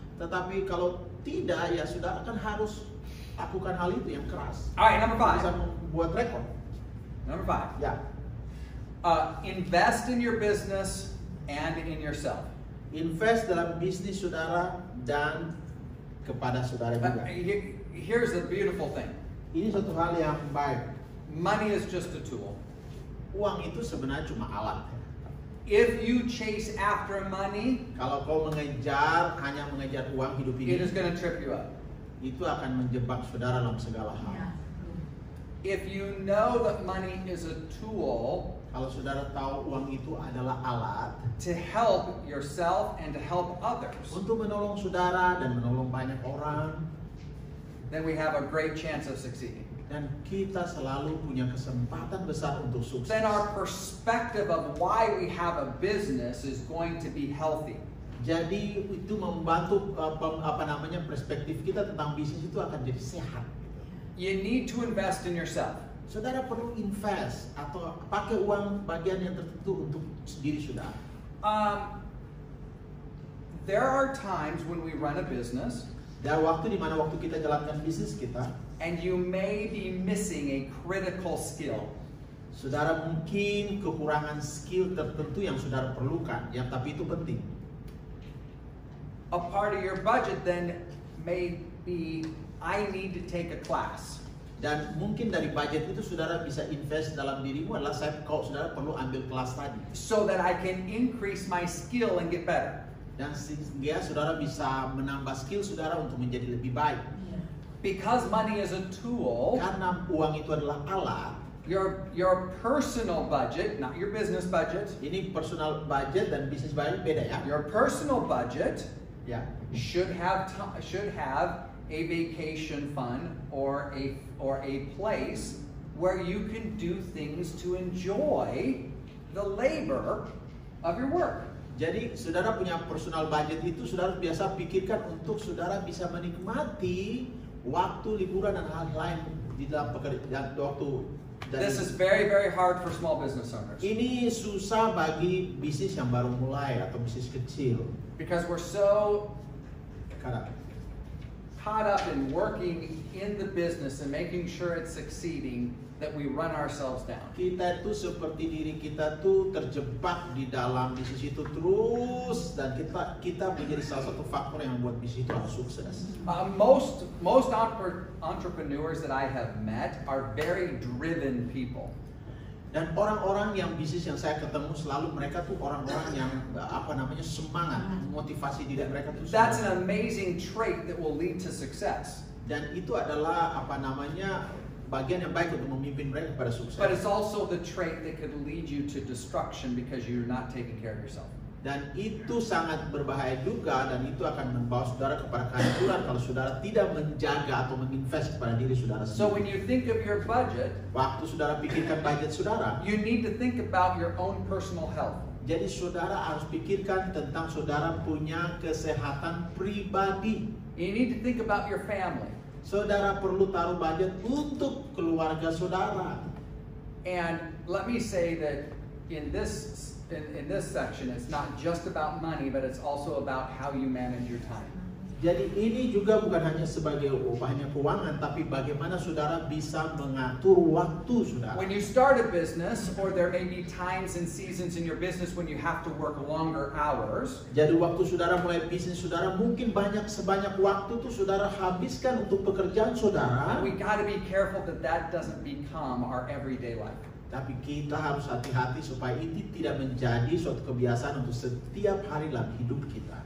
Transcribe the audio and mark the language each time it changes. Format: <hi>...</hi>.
<id>Tetapi kalau tidak, ya saudara kan harus lakukan hal itu yang keras.</id> <en>All right, number</en> <id>Bisa</id> <en>5.</en> <id>membuat rekor.</id> <en>Number 5.</en> <id>Ya,</id> <en>Invest in your business and in yourself.</en> <id>invest dalam bisnis saudara dan kepada saudara juga.</id> <en>Here's the beautiful thing.</en> <id>Ini suatu hal yang baik.</id> <en>Money is just a tool.</en> <id>Uang itu sebenarnya cuma alat.</id> <en>If you chase after money,</en> <id>Kalau kau hanya mengejar uang hidup</id> <en>it is</en> <id>ini,</id> <en>going to trip you up.</en> <id>itu akan menjebak saudara dalam segala hal.</id> <en>If you know that money is a tool</en> <id>Kalau saudara tahu uang itu adalah alat</id> <en>to help yourself and to help others,</en> <id>untuk menolong saudara dan menolong banyak orang,</id> <en>then we have a great chance of succeeding.</en> <id>dan kita selalu punya kesempatan besar untuk sukses.</id> <en>Then our perspective of why we have a business is going to be healthy.</en> <id>Jadi itu membantu perspektif kita tentang bisnis itu akan jadi sehat.</id> <en>You need to invest in yourself.</en> <id>Saudara perlu invest atau pakai uang bagian yang tertentu untuk diri saudara.</id> <en>There are times when we run a business</en> <id>Dan waktu di mana waktu kita jalankan bisnis kita,</id> <en>and you may be missing a critical skill.</en> <id>saudara mungkin kekurangan skill tertentu yang saudara perlukan, yang tapi itu penting.</id> <en>A part of your budget then may be, I need to take a class.</en> <id>Dan mungkin dari budget itu saudara bisa invest dalam dirimu adalah kalau saudara perlu ambil kelas tadi.</id> <en>So that I can increase my skill and get better.</en> <id>Dan sehingga saudara bisa menambah skill saudara untuk menjadi lebih baik.</id> <en>Because money is a tool,</en> <id>Karena uang itu adalah alat.</id> <en>your personal budget, not your business budget,</en> <id>Ini personal budget dan business budget beda ya.</id> <en>your personal budget</en> <id>Ya.</id> <en>should have a vacation fund or a place where you can do things to enjoy the labor of your work.</en> <id>Jadi saudara punya personal budget itu saudara biasa pikirkan untuk saudara bisa menikmati waktu liburan dan hal lain di dalam pekerjaan waktu</id> <en>This is very, very hard for small business owners</en> <id>Ini susah bagi bisnis yang baru mulai atau bisnis kecil.</id> <en>because we're so</en> <id>Karena</id> <en>caught up in working in the business and making sure it's succeeding that we run ourselves down.</en> <id>kita itu seperti diri kita tuh terjebak di dalam bisnis itu terus, dan kita menjadi salah satu faktor yang membuat bisnis itu harus sukses.</id> <en>Most entrepreneurs that I have met are very driven people.</en> <id>Dan orang-orang yang bisnis yang saya ketemu selalu mereka tuh orang-orang yang semangat, motivasi diri mereka tuh.</id> <en>That's an amazing trait that will lead to success.</en> <id>Dan itu adalah bagian yang baik untuk memimpin mereka pada sukses.</id> <en>But it's also the trait that could lead you to destruction because you're not taking care of yourself.</en> <id>Dan itu sangat berbahaya juga, dan itu akan membawa saudara kepada kehancuran kalau saudara tidak menjaga atau menginvest kepada diri saudara sendiri.</id> <en>So when you think of your budget,</en> <id>Waktu saudara pikirkan budget saudara,</id> <en>you need to think about your own personal health.</en> <id>jadi saudara harus pikirkan tentang saudara punya kesehatan pribadi.</id> <en>You need to think about your family.</en> <id>Saudara perlu taruh budget untuk keluarga saudara.</id> <en>And let me say that in this section, it's not just about money, but it's also about how you manage your time.</en> <id>Jadi ini juga bukan hanya sebagai hanya keuangan, tapi bagaimana saudara bisa mengatur waktu saudara.</id> <en>When you start a business, or there may be times and seasons in your business when you have to work longer hours.</en> <id>Jadi waktu saudara mulai bisnis saudara, mungkin sebanyak waktu tuh saudara habiskan untuk pekerjaan saudara.</id> <en>We got to be careful that doesn't become our everyday life.</en> <id>Tapi kita harus hati-hati supaya itu tidak menjadi suatu kebiasaan untuk setiap hari dalam hidup kita.</id>